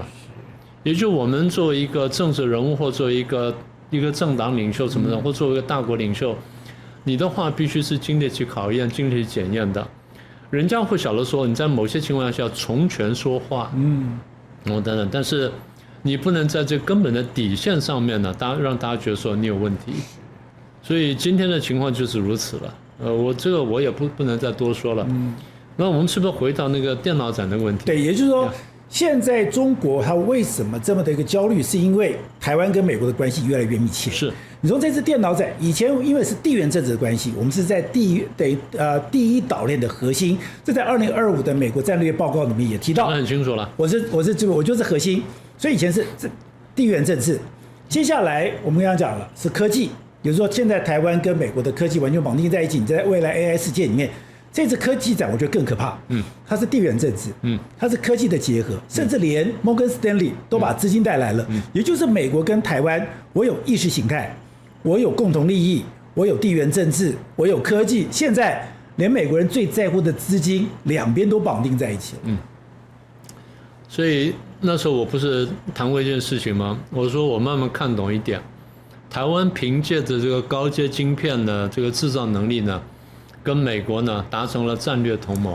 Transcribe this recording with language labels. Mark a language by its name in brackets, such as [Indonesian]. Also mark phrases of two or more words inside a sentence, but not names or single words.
[Chinese] 也就我們作為一個政治人物，或作為一個政黨領袖什麼的，或作為一個大國領袖，你的話必須是經得起考驗、經得起檢驗的。人家會曉得說，你在某些情況下從權說話，等等，但是你不能在這根本的底線上面呢，讓大家覺得說你有問題。所以今天的情況就是如此了。我也不能再多說了。那我們是不是回到那個電腦展的問題？對，也就是說。現在中國它為什麼這麼的一個焦慮？是因為台灣跟美國的關係越來越密切。是，你從這次電腦展，以前因為是地緣政治的關係，我們是在第一島鏈的核心，這在2025的美國戰略報告裡面也提到，很清楚了。我就是核心，所以以前是地緣政治。接下來我們剛剛講了是科技，也就是說現在台灣跟美國的科技完全綁定在一起，你在未來 AI 世界裡面。這次科技展我覺得更可怕，它是地緣政治，它是科技的結合，甚至連摩根斯丹利都把資金帶來了，也就是美國跟台灣，我有意識形態，我有共同利益，我有地緣政治，我有科技，現在連美國人最在乎的資金，兩邊都綁定在一起了。所以那時候我不是談過一件事情嗎？我說我慢慢看懂一點，台灣憑借着這個高階晶片的這個製造能力呢，跟美國呢達成了戰略同盟，